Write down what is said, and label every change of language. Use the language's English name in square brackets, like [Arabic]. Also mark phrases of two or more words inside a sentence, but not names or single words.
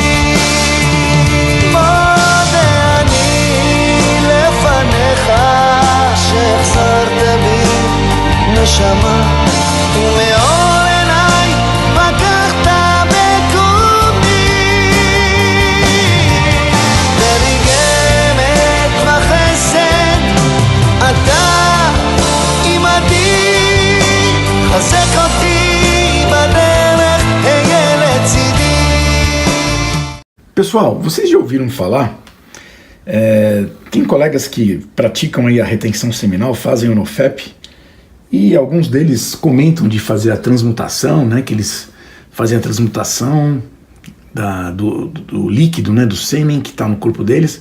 [Hebrew] מודה אני לפניך שהחזרת בי נשמה, ומאור עיניי פקחת בקומי, ברגעי אמת וחסד אתה עימדי, חזק אותי בדרך, היה לצידי. [Portuguese] Pessoal, vocês já ouviram falar? Tem colegas que praticam aí a retenção seminal, fazem o NoFap, e alguns deles comentam de fazer a transmutação, né, que eles fazem a transmutação do líquido, né, do sêmen que está no corpo deles.